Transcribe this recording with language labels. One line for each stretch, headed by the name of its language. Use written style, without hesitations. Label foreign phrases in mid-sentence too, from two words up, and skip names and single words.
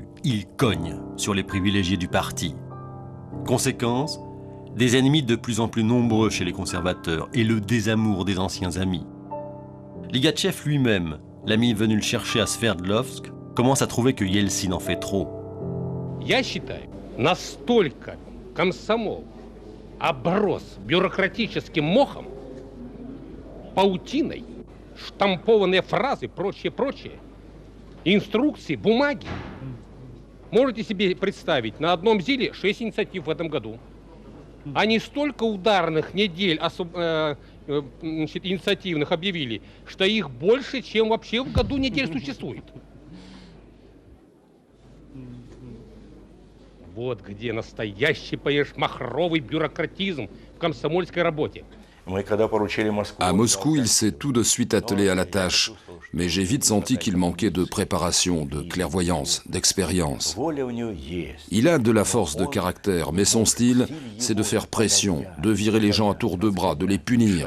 French: Il cogne sur les privilégiés du parti. Conséquence, des ennemis de plus en plus nombreux chez les conservateurs et le désamour des anciens amis. Ligachev lui-même, l'ami venu le chercher à Sverdlovsk, commence à trouver que Yeltsin en fait trop.
Russian: Я считаю, настолько комсомол оброс бюрократическим мохом, паутиной, штампованные фразы, прочее, инструкции, бумаги. Можете себе представить, на одном ЗИЛе 6 инициатив в этом году. Они столько ударных недель инициативных объявили, что их больше, чем вообще в году недель существует. Вот где настоящий, понимаешь, махровый бюрократизм в комсомольской работе.
French: À Moscou, il s'est tout de suite attelé à la tâche, mais j'ai vite senti qu'il manquait de préparation, de clairvoyance, d'expérience. Il a de la force de caractère, mais son style, c'est de faire pression, de virer les gens à tour de bras, de les punir.